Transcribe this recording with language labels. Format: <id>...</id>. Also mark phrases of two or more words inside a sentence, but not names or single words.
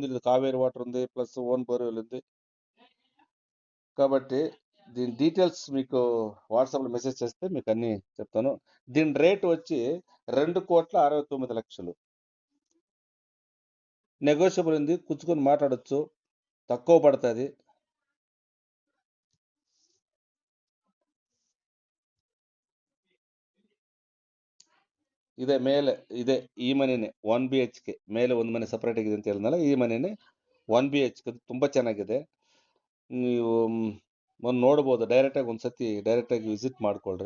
<te>ఇది కావేరి వాటర్ ఉంది,</te> <en>plus own borewell</en> <te>ఉంది. కాబట్టి దీని డీటెయిల్స్ మీకు వాట్సాప్లో మెసేజ్ చేస్తే మీకు అన్నీ చెప్తాను. దీని రేట్ వచ్చి 2,69,00,000. నెగోషియబుల్ ఉంది, కూర్చుకొని మాట్లాడొచ్చు, తక్కువ పడుతుంది.</te> <kn>ಇದೆ ಮೇಲೆ ಇದೆ ಈ ಮನೆನೇ 1 BHK. ಮೇಲೆ ಒಂದು ಮನೆ ಸಪ್ರೇಟ್ ಆಗಿದೆ ಅಂತ ಹೇಳಿದ್ನಲ್ಲ, ಈ ಮನೆನೇ 1 BHK. ತುಂಬ ಚೆನ್ನಾಗಿದೆ. ನೀವು ಒಂದು ನೋಡ್ಬೋದು, ಡೈರೆಕ್ಟಾಗಿ ಒಂದ್ಸತಿ ಡೈರೆಕ್ಟಾಗಿ ವಿಸಿಟ್ ಮಾಡ್ಕೊಳ್ರಿ.</kn>